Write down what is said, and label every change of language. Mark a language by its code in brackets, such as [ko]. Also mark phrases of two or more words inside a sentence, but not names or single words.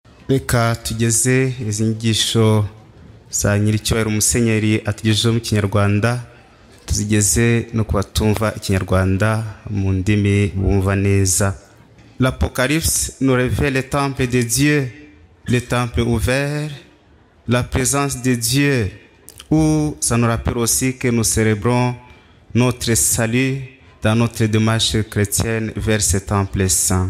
[rw] Reka tugeze izi nyigisho za nyiricyubahiro Musenyeri atugejejeho mu Kinyarwanda, tuzigeze no kubatumva Ikinyarwanda mu ndimi bumva neza. [fr] L'Apocalypse nous révèle le temple de Dieu, le temple ouvert, la présence de Dieu, où ça nous rappelle aussi que nous célébrons notre salut dans notre démarche chrétienne vers ce temple saint.